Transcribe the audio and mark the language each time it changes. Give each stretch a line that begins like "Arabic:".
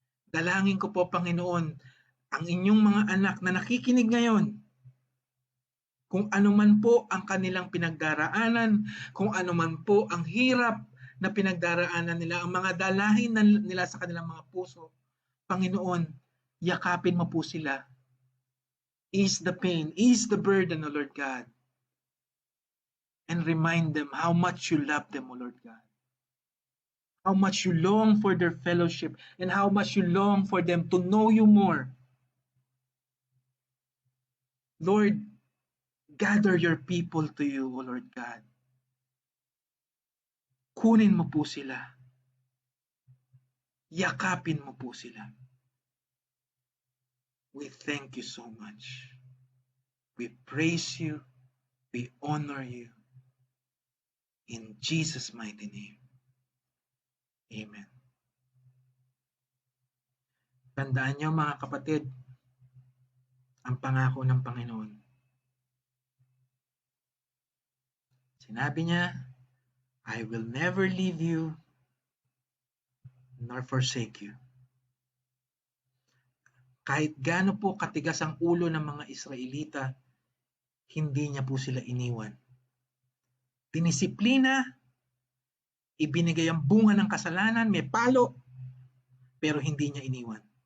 Filipino: Dalangin ko po, Panginoon, ang inyong mga anak na nakikinig ngayon, kung ano man po ang kanilang pinagdaraanan, kung ano man po ang hirap na pinagdaraanan nila, ang mga dalahin nila sa kanilang mga puso, Panginoon, yakapin mo po sila.
English: Ease the pain, ease the burden, O Lord God. And remind them how much you love them, O Lord God. How much you long for their fellowship and how much you long for them to know you more. Lord, gather your people to you, O Lord God.
Filipino: Kunin mo po sila. Yakapin mo po sila.
English: We thank you so much. We praise you. We honor you. In Jesus' mighty name. Amen.
Filipino: Tandaan niyo mga kapatid, ang pangako ng Panginoon. Sinabi niya,
English: I will never leave you nor forsake you.
Filipino: Kahit gaano po katigas ang ulo ng mga Israelita, hindi niya po sila iniwan. Dinisiplina, ibinigay ang bunga ng kasalanan, may palo, pero hindi niya iniwan.